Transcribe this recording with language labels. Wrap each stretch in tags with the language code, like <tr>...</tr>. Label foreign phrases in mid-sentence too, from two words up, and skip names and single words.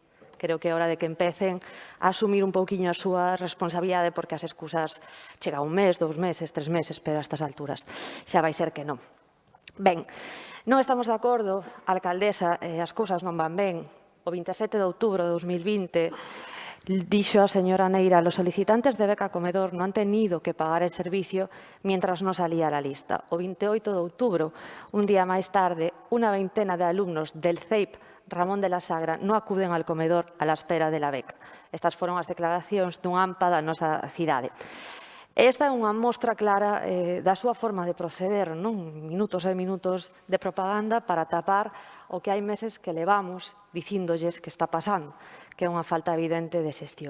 <gl>Creo que é hora de que empecen a asumir un pouquiño a súa responsabilidade porque as excusas chega un mes, 2 meses, 3 meses, pero a estas alturas xa vai ser que non. Ben, non estamos de acordo, alcaldesa, as cousas non van ben. O 27 de outubro de 2020 dixo a señora Neira,</gl> <es>los solicitantes de beca comedor no han tenido que pagar el servicio mientras no salía la lista.</es> <gl>O 28 de outubro, un día máis tarde, unha veintena de alumnos</gl> <es>del CEIP Ramón de la Sagra no acuden al comedor a la espera de la beca.</es> <gl>Estas foron as declaracións dun AMPA da nosa cidade. Esta é unha mostra clara da súa forma de proceder, non? Minutos e minutos de propaganda para tapar o que hai meses que levamos dicíndolles que está pasando, que é unha falta evidente de xestión.</gl>